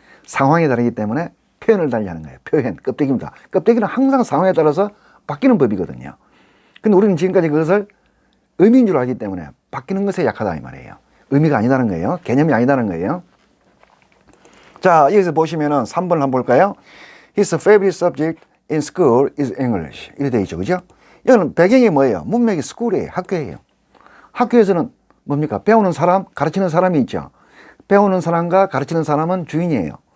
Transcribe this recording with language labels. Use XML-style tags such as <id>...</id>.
<ko>상황이 다르기 때문에 표현을 달리하는 거예요. 표현, 껍데기입니다. 껍데기는 항상 상황에 따라서 바뀌는 법이거든요. 근데 우리는 지금까지 그것을 의미인 줄 알기 때문에 바뀌는 것에 약하다 이 말이에요. 의미가 아니다는 거예요. 개념이 아니다는 거예요. 자, 여기서 보시면은 3번을 한번 볼까요?</ko> <en>His favorite subject in school is English.</en> <ko>이렇게 되어 있죠. 그죠? 이거는 배경이 뭐예요? 문맥이 school이에요. 학교예요. 학교에서는 뭡니까? 배우는 사람, 가르치는 사람이 있죠. 배우는 사람과 가르치는 사람은 주인이에요.</ko>